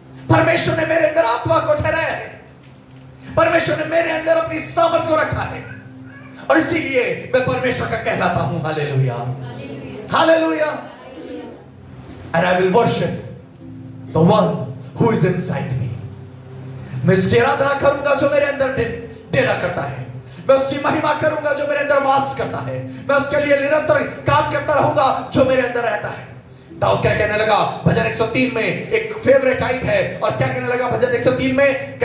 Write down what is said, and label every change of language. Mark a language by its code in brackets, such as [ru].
[hi] परमेश्वर ने मेरे अंदर आत्मा को ठहराया है, परमेश्वर ने मेरे अंदर अपनी सामर्थ को रखा है, और इसीलिए मैं परमेश्वर का कहलाता हूं। Hallelujah, hallelujah. [en] And I will worship the one who is inside me. [hi] मैं उसकी आराधना करूंगा जो मेरे अंदर डेरा करता है, मैं उसकी महिमा करूंगा जो मेरे अंदर वास करता है, मैं उसके लिए निरंतर काम करता रहूंगा जो मेरे अंदर रहता है। दाऊद क्या कहने लगा भजन 103 में, एक फेवरेट आयत है, और क्या कहने लगा भजन 103 में?